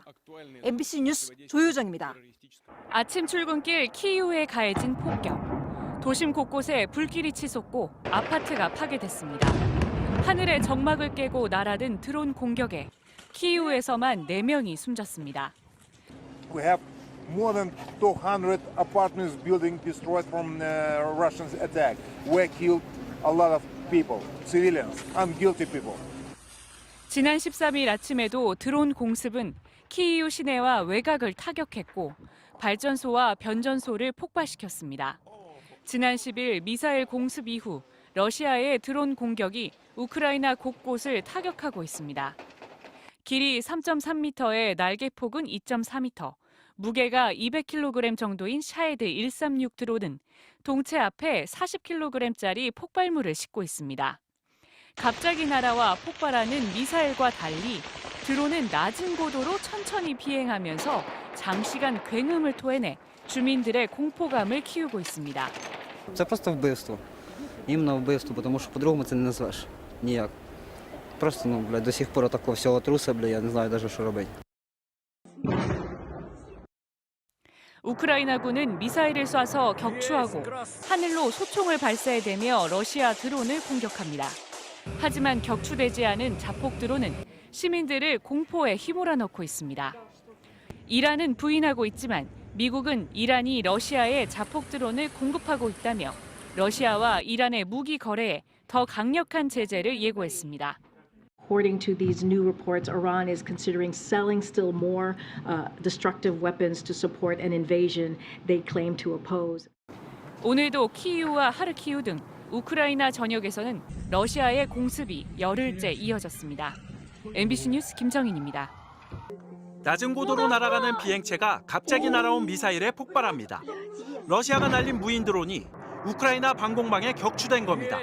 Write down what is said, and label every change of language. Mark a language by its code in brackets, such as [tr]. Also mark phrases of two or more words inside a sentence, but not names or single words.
[ko] MBC 뉴스 조유정입니다. 아침 출근길 키이우에 가해진 폭격. 도심 곳곳에 불길이 치솟고 아파트가 파괴됐습니다. 하늘의 정막을 깨고 날아든 드론 공격에 키이우에서만 4명이 숨졌습니다. [en] We have more than 200 apartments building destroyed from Russian attack. We killed a lot of people, civilians, unguilty people. [ko] 지난 13일 아침에도 드론 공습은 키이우 시내와 외곽을 타격했고 발전소와 변전소를 폭발시켰습니다. 지난 10일 미사일 공습 이후 러시아의 드론 공격이 우크라이나 곳곳을 타격하고 있습니다. 길이 3.3m의 날개폭은 2.4m, 무게가 200kg 정도인 샤헤드 136 드론은 동체 앞에 40kg짜리 폭발물을 싣고 있습니다. 갑자기 날아와 폭발하는 미사일과 달리 드론은 낮은 고도로 천천히 비행하면서 장시간 굉음을 토해내 주민들의 공포감을 키우고 있습니다. [uk] Це просто вбивство. Іменно вбивство, тому що по-другому це не назвеш ніяк. Просто, [ru] до сих пор [uk] такого всього труса, я не знаю навіть, що робити. [ko] 우크라이나군은 미사일을 쏴서 격추하고 하늘로 소총을 발사해대며 러시아 드론을 공격합니다. 하지만 격추되지 않은 자폭 드론은 시민들을 공포에 휘몰아 넣고 있습니다. 이란은 부인하고 있지만 미국은 이란이 러시아에 자폭 드론을 공급하고 있다며 러시아와 이란의 무기 거래에 더 강력한 제재를 예고했습니다. [en] According to these new reports, Iran is considering selling still more destructive weapons to support an invasion they claim to oppose. [ko] 오늘도 키이우와 하르키우 등 우크라이나 전역에서는 러시아의 공습이 열흘째 이어졌습니다. MBC 뉴스 김정인입니다. 낮은 고도로 날아가는 비행체가 갑자기 날아온 미사일에 폭발합니다. 러시아가 날린 무인 드론이 우크라이나 방공망에 격추된 겁니다.